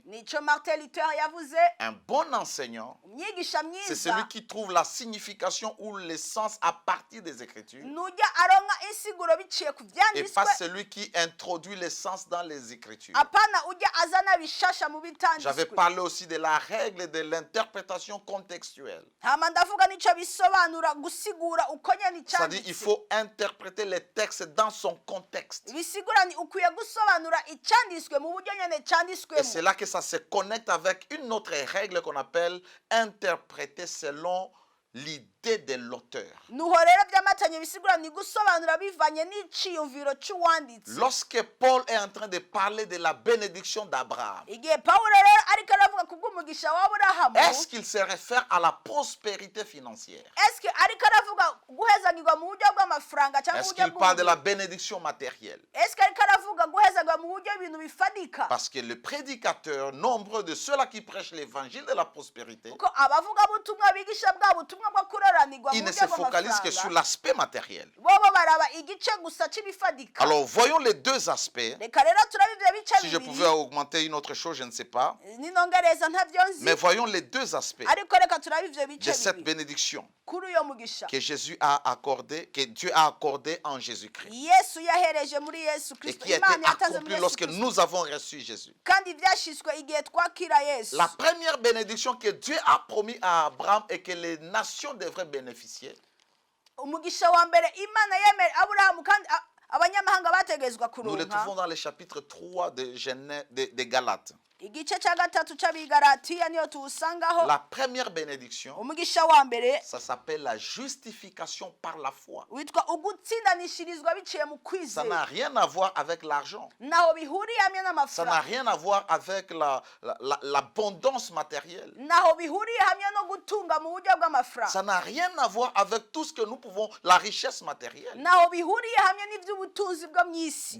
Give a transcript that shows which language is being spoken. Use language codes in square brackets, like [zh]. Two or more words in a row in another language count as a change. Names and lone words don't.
[rn] Nico Martin Luther yavuze, [fr] Un bon enseignant, [rn] umwigisha [fr] c'est [rn] mwiza [fr] celui qui trouve la signification ou l'essence à partir des écritures [rn] nujya aronka insiguro biciye ku [fr] et pas [rn] vyanditswe, [fr] celui qui introduit l'essence dans les écritures. [rn] apana ujya azana bishasha mu [fr] J'avais [rn] bitanditswe. [fr] parlé aussi de la règle de l'interprétation contextuelle. [rn] Hama ndavuga nico bisobanura gusigura uko nyene [fr] C'est-à-dire il [rn] icanditse. [fr] faut interpréter les textes dans son contexte. [rn] Bisigura ni ukwiye gusobanura icanditswe mu buryo nyene [fr] Et [rn] canditswemo. [fr] c'est là que ça se connecte avec une autre règle qu'on appelle interpréter selon l'idée de l'auteur. [rn] Nuho rero by'amatanye bisigura ni gusobanura bivanye n'iciyumviro c'uwanditse. [fr] Lorsque Paul est en train de parler de la bénédiction d'Abraham, [rn] Igihe Pawulo rero ariko aravuga kubw'umugisha wa Aburahamu, [fr] est-ce qu'il se réfère à la prospérité financière? [rn] eske ariko aravuga guhezagirwa mu buryo bw'amafaranga cyangwa [fr] Est-ce [rn] uburyo [fr] qu'il parle de la [rn] bw'ubugingo? [fr] bénédiction matérielle? [rn] Eske ariko aravuga guhezagirwa mu buryo ibintu bifadika? [fr] Parce que le prédicateur, nombreux de ceux-là qui prêchent l'évangile de la prospérité, [rn] Kuko abavugabutumwa bigisha bwa butumwa bwo kuroranirwa mu [fr] ils ne [rn] buryo [fr] se focalisent que sur [rn] bw'amafaranga, [fr] l'aspect matériel. [rn] bobo baraba igice gusa c'ibifadika. [fr] Alors voyons les deux aspects. [rn] Reka rero turabe ivyo bice [fr] Si je [rn] bibiri, [fr] pouvais augmenter une autre chose, je ne sais pas. [rn] ninongereza ntavyo nzi, [fr] Mais voyons les deux aspects [rn] ariko reka turabe ivyo [fr] de [rn] bice [fr] cette [rn] bibiri [fr] bénédiction [rn] kuri uyo mugisha [fr] que Jésus a accordé, que Dieu a accordé en Jésus-Christ [rn] Yesu yahereje muri Yesu [fr] et [rn] Kristo, [fr] qui a été [rn] Imana yatanze muri [fr] accompli [rn] Yesu [fr] lorsque [rn] Kristo, [fr] nous avons reçu Jésus. [rn] kandi vyashitswe igihe twakira Yesu. [fr] La première bénédiction que Dieu a promis à Abraham et que les nations devraient bénéficier, [rn] Umugisha wa mbere Imana yemera Aburahamu kandi abanyamahanga bategezwa [fr] nous le [rn] kuronka, [fr] trouvons dans le chapitre 3 de Genèse, de Galates. [rn] igice ca gatatu c'abigalatiya niyo tuwusangaho. [fr] La première bénédiction, [rn] Umugisha wa mbere [fr] ça s'appelle la justification par la foi. [rn] witwa ugutsindanishirizwa biciye mu [fr] Ça n'a [rn] kwizera, [fr] rien à voir avec l'argent. [rn] naho bihuriye hamwe [fr] Ça n'a [rn] n'amafaranga, [fr] rien à voir avec l'abondance matérielle. [rn] naho bihuriye hamwe no gutunga mu buryo bw'amafaranga, [fr] Ça n'a rien à voir avec tout ce que nous pouvons, la richesse matérielle. [rn] naho bihuriye hamwe n'ivy'ubutunzi bwo mw'isi.